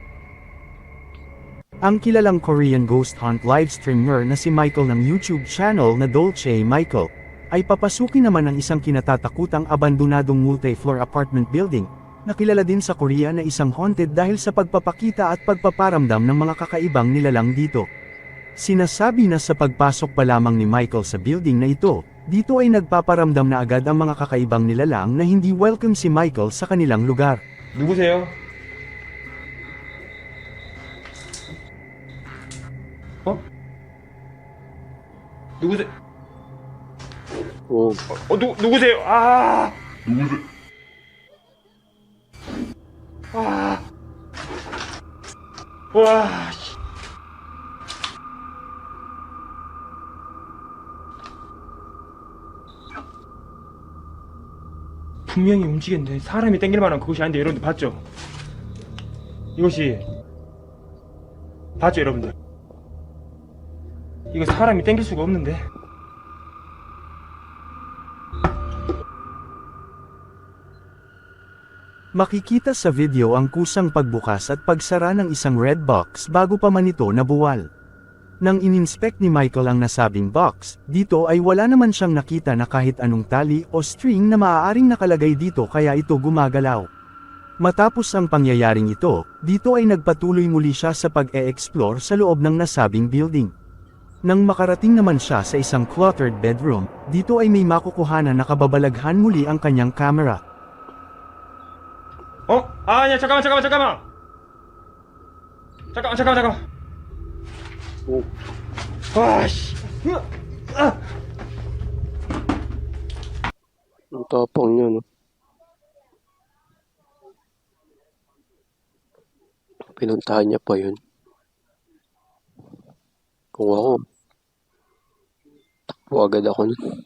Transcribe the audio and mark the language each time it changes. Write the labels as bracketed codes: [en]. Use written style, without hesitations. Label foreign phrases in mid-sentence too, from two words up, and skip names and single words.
[tl] Ang kilalang [en] Korean ghost hunt livestreamer [tl] na si Michael ng YouTube channel na Dolce Michael, ay papasukin naman ng isang kinatatakutang abandonadong [en] multi-floor apartment building, [tl] na kilala din sa Korea na isang haunted dahil sa pagpapakita at pagpaparamdam ng mga kakaibang nilalang dito. Sinasabi na sa pagpasok pa lamang ni Michael sa building na ito, dito ay nagpaparamdam na agad ang mga kakaibang nilalang na hindi welcome si Michael sa kanilang lugar. [ko] 누구세요? 어? 누구세요? [tl] Oo. [ko] 누구세요? 아! 누구세요? 아! 와! 씨. 분명히 움직였는데 사람이 땡길 만한 그것이 아닌데 여러분들 봤죠? 이것이 봤죠 여러분들? 이거 사람이 땡길 수가 없는데. [tl] Makikita sa video ang kusang pagbukas at pagsara ng isang [en] red box [tl] bago pa man ito nabuwal. Nang ininspect ni Michael ang nasabing box, dito ay wala naman siyang nakita na kahit anong tali o string na maaaring nakalagay dito kaya ito gumagalaw. Matapos ang pangyayaring ito, dito ay nagpatuloy muli siya sa pag-e-explore sa loob ng nasabing building. Nang makarating naman siya sa isang [en] cluttered bedroom, [tl] dito ay may makukuhanan na kababalaghan muli ang kanyang camera. [ko] 어? 아, 아니야, 잠깐만. 잠깐만. [tl] Oo. [ko] 와, 씨. 아! [tl] Ang tapang niya, no? Pinuntahan niya pa yun. Kung ako, takbo agad ako nun.